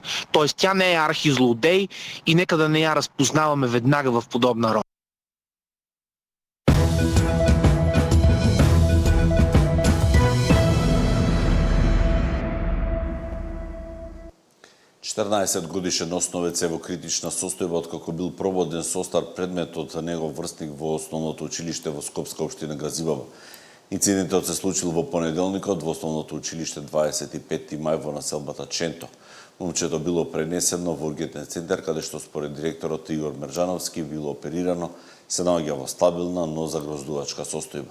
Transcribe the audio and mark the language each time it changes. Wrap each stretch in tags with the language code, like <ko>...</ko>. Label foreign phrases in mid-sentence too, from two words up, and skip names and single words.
<bg>Тоест тя не е архизлодей и нека да не я разпознаваме веднага в подобна роля.</bg> <mk>Годишен основец е во критична состојба откако бил прободен со остар предмет од негов врстник во основното училиште во Скопска општина Газибаба. Инцидентот се случил во понеделникот во основното училиште 25 мај во населбата Ченто. Момчето било пренесено во ургентен центар, каде што според директорот Игор Мерджановски било оперирано, се наоѓа во стабилна, но загроздувачка состојба.</mk>